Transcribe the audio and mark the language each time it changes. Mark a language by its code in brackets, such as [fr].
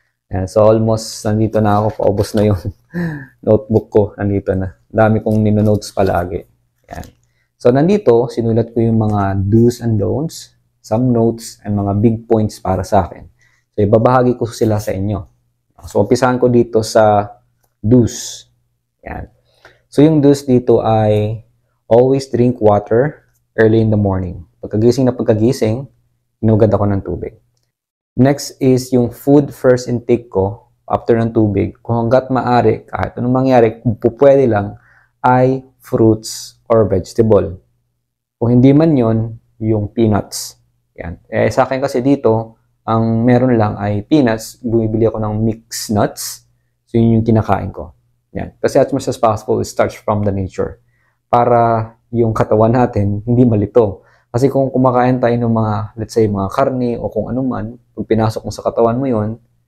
[tl] Yan, so almost nandito na ako, paubos na yung notebook ko, nandito na. Dami kong ninonotes palagi. Yan. So nandito, sinulat ko yung mga do's and don'ts, some notes, and mga big points para sa akin. So ibabahagi ko sila sa inyo. So umpisahan ko dito sa do's. Yan. So yung do's dito ay always drink water early in the morning. Pagkagising, inugad ako ng tubig. Next is yung food first intake ko after ng tubig. Kung hanggat maaari, kahit anong mangyari, kung pwede lang, ay fruits or vegetable. Kung hindi man yon, yung peanuts. Yan. Sa akin kasi dito, ang meron lang ay peanuts. Bumibili ako ng mixed nuts. So yun yung kinakain ko. Yan. [en] Kasi as much as possible, it starts from the nature. [tl] Para yung katawan natin, hindi malito. Kasi kung kumakain tayo ng mga, let's say, mga karne o kung ano man, pag pinasok mo sa katawan mo yon,